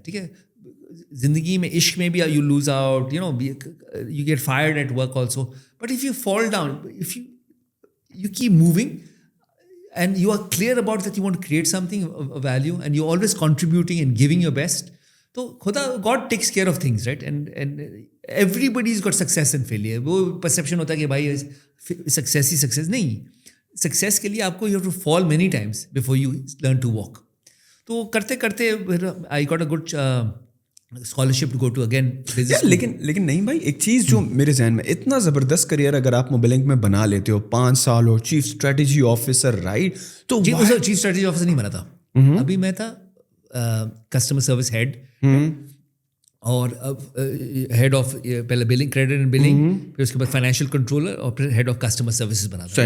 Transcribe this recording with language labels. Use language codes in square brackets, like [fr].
[ur] ٹھیک ہے, زندگی میں عشق میں بھی [en] you lose out, you get fired at work also, but if you fall down, if you keep moving and you are clear about that you want create something value and you always contributing and giving your best, [ur] تو خدا [en] God takes care of things, right. And everybody is got success and failure. [ur] وہ perception ہوتا ہے کہ بھائی success ہی success نہیں. Success کے لیے آپ کو [en] You have to fall many times before you learn to walk. [ur] تو کرتے کرتے پھر [en] I got a good scholarship to go to again. [ur] لیکن نہیں بھائی, ایک چیز جو میرے ذہن میں, اتنا زبردست کریئر اگر آپ موبل لنک میں بنا لیتے ہو, 5 سال ہو, چیف اسٹریٹجی آفیسر, رائٹ, تو چیف اسٹریٹجی آفیسر نہیں بنا تھا ابھی, میں تھا کسٹمر سروس ہیڈ, اور ہیڈ آف پہلے بلنگ, کریڈٹ اینڈ بلنگ, پھر اس کے بعد فائنینشیل کنٹرولر, اور پھر ہیڈ آف کسٹمر سروسز بنا تھا.